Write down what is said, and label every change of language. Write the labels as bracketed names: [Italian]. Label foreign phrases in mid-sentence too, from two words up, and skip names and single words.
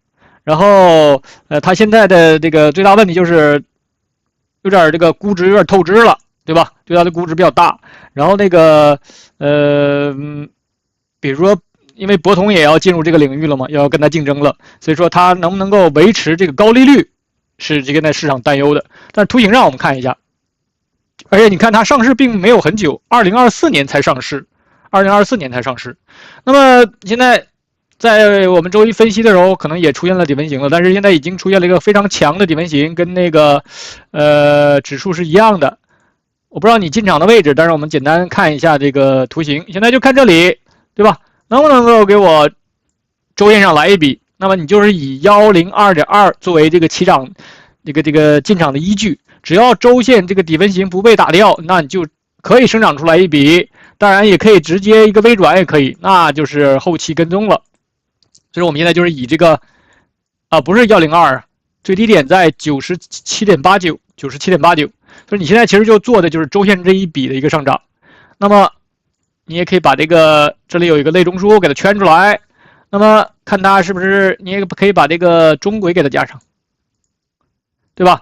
[Chinese] 然後它現在的這個最大問題就是有點這個估值有點透支了。對吧？对它的估值比較大，然後那個比如說，因為博通也要進入這個領域了嘛，要跟它競爭了，所以說它能不能夠維持這個高利率，是這個在市場擔憂的。但是圖形上我們看一下，而且你看它上市並沒有很久，2024年才上市，2024年才上市。那麼現在在我們周一分析的時候，可能也出現了底紋型了，但是現在已經出現了一個非常強的底紋型，跟那個指數是一樣的。我不知道你進場的位置，但是我們簡單看一下這個圖形。現在就看這裡，對吧？能不能夠給我週線上來一筆？那麼你就是以102.2作為這個起漲這個進場的依據。只要週線這個底紋型不被打掉，那你就可以生長出來一筆。當然也可以直接一個微轉也可以，那就是後期跟蹤了。所以我們現在就是以這個不是102，最低點在97.89，97.89。所以你现在其實就做的就是週線這一筆的一個上漲，那麼你也可以把這個這裡有一個類中樞給它圈出來，那麼看它是不是你也可以把這個中軌給它加上，對吧？